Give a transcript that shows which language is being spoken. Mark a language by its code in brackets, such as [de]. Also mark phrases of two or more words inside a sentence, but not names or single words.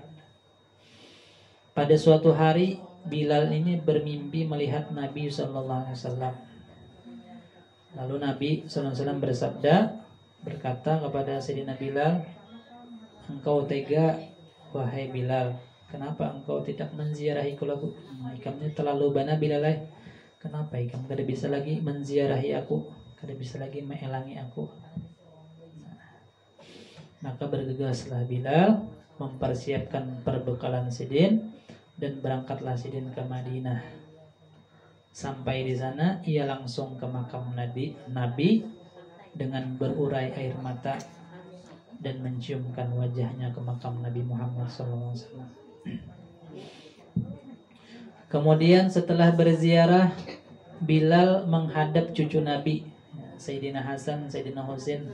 [id] Pada suatu hari Bilal ini bermimpi melihat Nabi SAW. Lalu Nabi SAW berkata kepada Sayyidina Bilal, engkau tega wahai Bilal, kenapa engkau tidak menziarahi aku? [bjn] Ikamnya terlalu bana Bilal, kenapa ikam kada bisa lagi menziarahi aku, kada bisa lagi mengelangi aku? [id] Maka bergegaslah Bilal mempersiapkan perbekalan Sidin dan berangkatlah Sidin ke Madinah. Sampai di sana ia langsung ke makam Nabi dengan berurai air mata dan menciumkan wajahnya ke makam Nabi Muhammad SAW. Kemudian setelah berziarah, Bilal menghadap cucu Nabi, Sayyidina Hasan, Sayyidina Husain.